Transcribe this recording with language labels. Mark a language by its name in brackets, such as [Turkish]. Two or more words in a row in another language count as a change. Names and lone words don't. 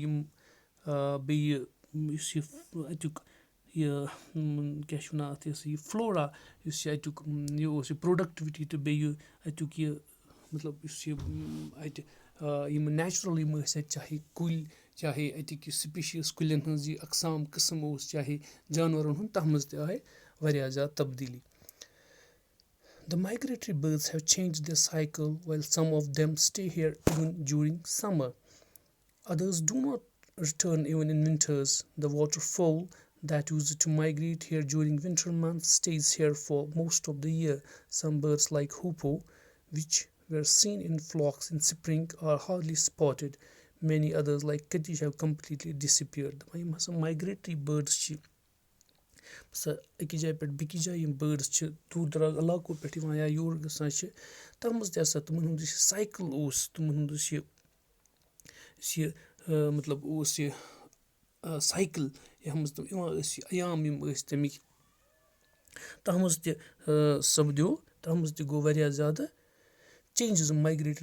[Kashmiri] یِم بیٚیہِ یُس یہِ اَتیُک یہِ کیاہ چھِ وَنان اَتھ یہِ فلورا یُس یہِ اَتیُک یہِ اوس یہِ پروڈکٹِوِٹی تہٕ بیٚیہِ اَتیُک یہِ مطلب یُس یہِ اَتہِ یِم نیچرل یِم ٲسۍ اَتہِ چاہے کُلۍ چاہے اَتِکۍ یہِ سپیشیٖز کُلٮ۪ن ہٕنٛز یہِ اقسام قٕسم اوس چاہے جانورن ہُنٛد تَتھ منٛز تہِ آیہِ واریاہ زیادٕ تبدیٖلی [English] The migratory birds have changed their cycle while some of them stay here even during summer. Others do not return even in winters. The waterfowl that used to migrate here during winter months stays here for most of the year. Some birds like hoopoe, which were seen in flocks in spring, are hardly spotted. Many others like kittish have completely disappeared. [Kashmiri] یِم ہسا [English] migratory birds [Kashmiri] چھِ سۄ أکِس جایہِ پٮ۪ٹھ بیٚکِس جایہِ یِم بٲڈٕس چھِ دوٗر دراز علاقو پٮ۪ٹھ یِوان یا یور گژھان چھِ تَتھ منٛز تہِ ہسا تِمن ہُنٛد یُس یہِ سایکل اوس تِمن ہُنٛد یُس یہِ مطلب اوس یہِ سایکل یَتھ منٛز تِم یِوان ٲسۍ یہِ عیام یِم ٲسۍ تَمِکۍ تَتھ منٛز تہِ سپدیو تَتھ منٛز تہِ گوٚو واریاہ زیادٕ چینجز مایگریٹری